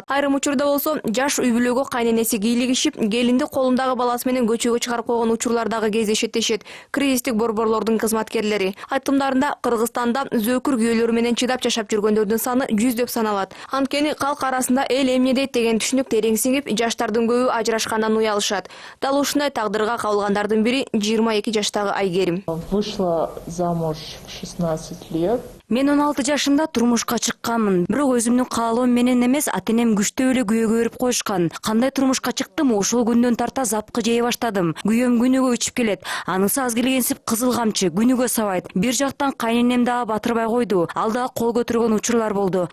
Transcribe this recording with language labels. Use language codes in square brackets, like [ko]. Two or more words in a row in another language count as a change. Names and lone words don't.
[ky] Айрым учурда болсо жаш үй бүлөгө кайненеси кийлигишип, келинди колундагы баласы менен көчөгө чыгарып койгон учурлардагы кездешет дешет кризистик борборлордун кызматкерлери. Айтымдарында Кыргызстанда зөөкүр күйөөлөр менен чыдап жашап жүргөндөрдүн саны 100 деп саналат. Анткени калк арасында эл эмне дейт деген түшүнүк терең сиңип, жаштардын көбү ажырашкандан уялышат. Дал ушундай тагдырга кабылгандардын бири 22 жаштагы Айгерим. [ru] Вышла замуж в 16 лет. [ky] Мен 16 жашымда турмушка чыкканмын. Бирок өзүмдүн каалоом менен эмес, ата-энем күчтүү эле күйөөгө берип коюшкан. Кандай турмушка чыктым, ошол күндөн тарта запкы жей баштадым. Күйөөм күнүгө ичип келет. Анысы аз келгенсип кызыл камчы күнүгө сабайт. Бир жактан кайненем дагы батырбай койду. Ал дагы кол көтөргөн учурлар болду.